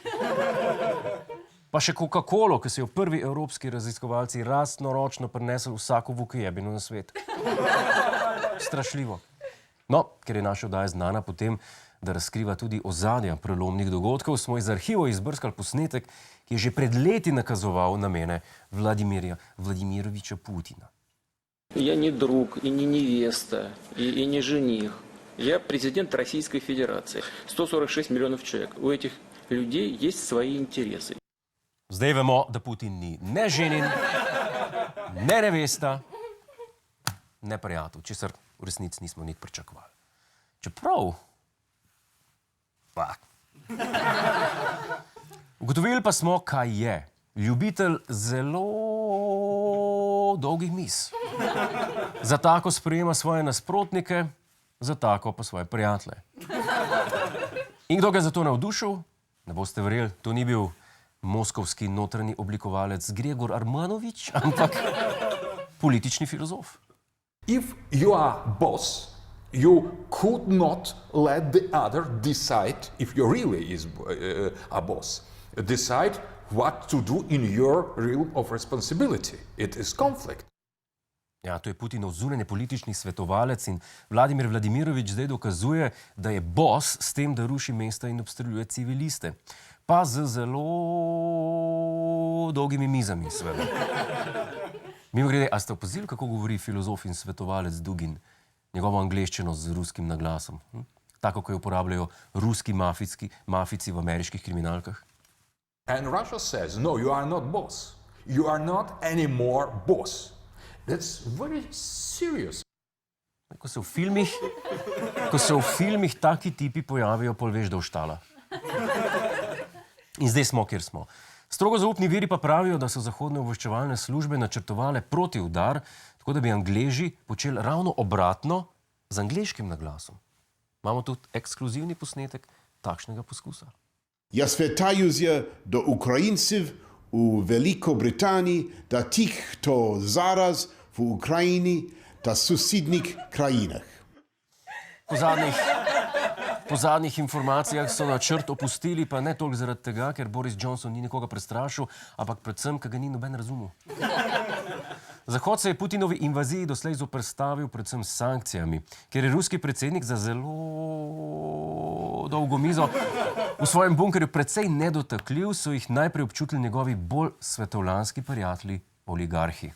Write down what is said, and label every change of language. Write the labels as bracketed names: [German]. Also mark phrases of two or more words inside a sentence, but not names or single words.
[Slovenian] Pa še Coca-Colo, ki so jo prvi evropski raziskovalci lastnoročno prinesli vsako vukajebino na svet. Strašljivo. No, ker je naša oddaja znana po tem, da razkriva tudi ozadja prelomnih dogodkov, smo iz arhivov izbrskali posnetek, ki je že pred leti nakazoval namene Vladimira Vladimiroviča Putina. [Russian] Я не друг, и не невеста, и не жених. Я президент Российской Федерации. 146 миллионов человек. У этих людей есть свои интересы. [Slovenian] Zdaj vemo, da Putin ni ne ženin, ne nevesta, ne prijatelj, česar v resnici nismo nič pričakovali. Čeprav... Ugotovili pa smo, kaj je. Ljubitelj zelo dolgih miz. Za tako sprejema svoje nasprotnike, za tako pa svoje prijatelje. In kdo ga je za to navdušil? Ne boste verjeli, to ni bil moskovski notranji oblikovalec Gregor Armanovič, ampak politični filozof. [English] If you are boss, you could not let the other decide, if you really is a boss, decide what to do in your realm of responsibility. It is conflict. [Slovenian] Ja, to je Putinov zunanje politični svetovalec in Vladimir Vladimirovič zdaj dokazuje, da je boss s tem, da ruši mesta in obstreljuje civiliste. Pa z zelo dolgimi mizami, seveda. Mimogrede, a ste opazili, kako govori filozof in svetovalec Dugin? Njegovo angleščino z ruskim naglasom. Tako, ko jo uporabljajo ruski mafijci v ameriških kriminalkah. [English] And Russia says, no, you are not boss. You are not anymore boss. That's very serious. [Slovenian] Ko se v filmih taki tipi pojavijo, pol veš, da oštala. In zdaj smo, kjer smo. Strogo zaupni viri pa pravijo, da so zahodne obveščevalne službe načrtovale protiudar, tako da bi Angleži počeli ravno obratno z angleškim naglasom. Imamo tudi ekskluzivni posnetek takšnega poskusa. [Ukrainian] Ja zwертаюся до українців у Великобританії та тих, хто зараз в Україні та сусідніх країнах. [Slovenian] Po zadnjih informacijah so načrt opustili, pa ne toliko zaradi tega, ker Boris Johnson ni nikoga prestrašil, ampak predvsem, ker ga ni noben razumel. Zahod se je Putinovi invaziji doslej zoperstavil predvsem s sankcijami, ker je ruski predsednik za zelo dolgo mizo v svojem bunkerju precej nedotakljiv, so jih najprej občutili njegovi bolj svetovljanski prijatelji, oligarhi.